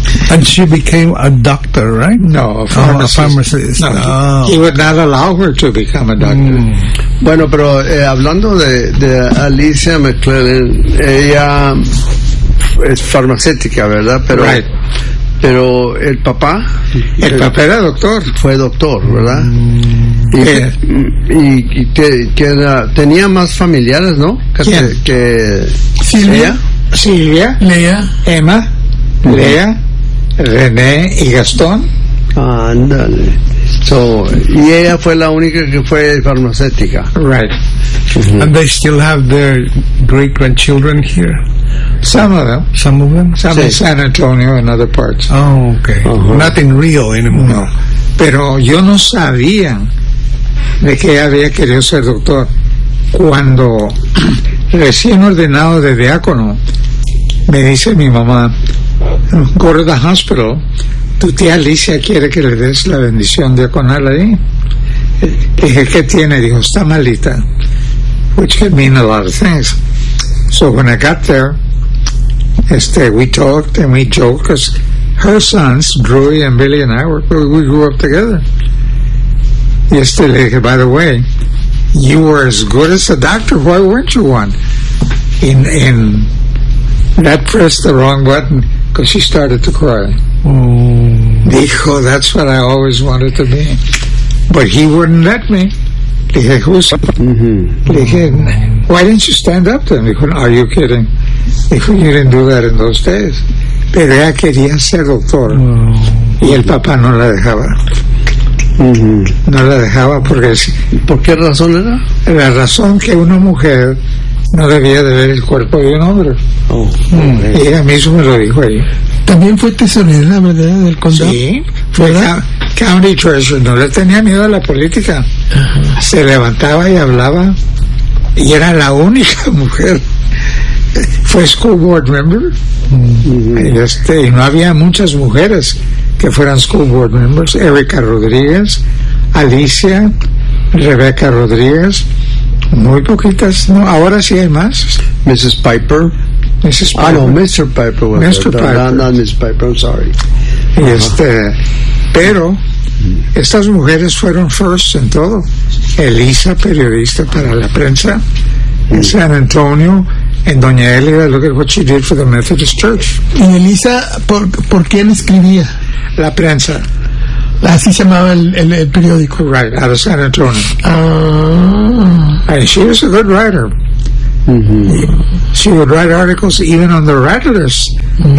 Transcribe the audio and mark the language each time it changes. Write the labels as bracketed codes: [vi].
[en] And she became a doctor, right? No, a pharmacist. He would not allow her to become a doctor. Mm. [es] Bueno, pero hablando de Alicia McClellan, ella es farmacéutica, ¿verdad? Pero, [en] right. [es] Pero el papá... El papá era doctor. Fue doctor, ¿verdad? Mm. Y tenía más familiares, ¿no? Que Silvia. Silvia. Lea. Emma. Mm-hmm. Lea. René y Gastón. Ándale. So, y ella fue la única que fue farmacéutica. [en] Right. Mm-hmm. And they still have their great grandchildren here? Some of them. Some in San Antonio and other parts. Oh, okay. Uh-huh. Not in Rio anymore. No. [es] Pero yo no sabía de que ella había querido ser doctor. Cuando recién ordenado de diácono, me dice mi mamá, [en] go to the hospital, [es] tu tía Alicia quiere que le des la bendición diaconal ahí. Dije, ¿qué tiene? Dijo, está malita. [en] Which can mean a lot of things. So when I got there, we talked and we joked, because her sons, Drew and Billy and I, we grew up together. [es] Y le dije, [en] by the way, you were as good as a doctor, why weren't you one? In that pressed the wrong button, because she started to cry. [es] Dijo, [en] that's what I always wanted to be. But he wouldn't let me. [es] Dije, [en] who's up? Dije, why didn't you stand up to him? [es] Dijo, [en] are you kidding? Dijo, you didn't do that in those days. [es] Pero ella quería ser doctor. Y el papá no la dejaba. No la dejaba porque... ¿Por qué razón era? La razón que una mujer no debía de ver el cuerpo de un hombre. Y ella misma lo dijo ahí. También fue tesorera, ¿verdad? Del condado. Sí, fue [en] county treasurer. [es] No le tenía miedo a la política. Ajá. Se levantaba y hablaba. Y era la única mujer. Fue school board member. Uh-huh. Y no había muchas mujeres que fueran school board members. Erika Rodríguez, Alicia, Rebeca Rodríguez. Muy poquitas, ¿no? Ahora sí hay más. [en] Mrs. Piper. Mrs. Piper. Oh, no, Mr. Piper. No, Mrs. Piper, I'm sorry. Uh-huh. [es] Pero estas mujeres fueron first en todo. Elisa, periodista para la prensa. En San Antonio, en Doña Elida, [en] look at what she did for the Methodist Church. [es] Y Elisa, ¿por quién escribía? La prensa. Así se llamaba el periódico. [en] Right, out of San Antonio. Ah. And she was a good writer. Mm-hmm. She would write articles even on the Rattlers, mm-hmm.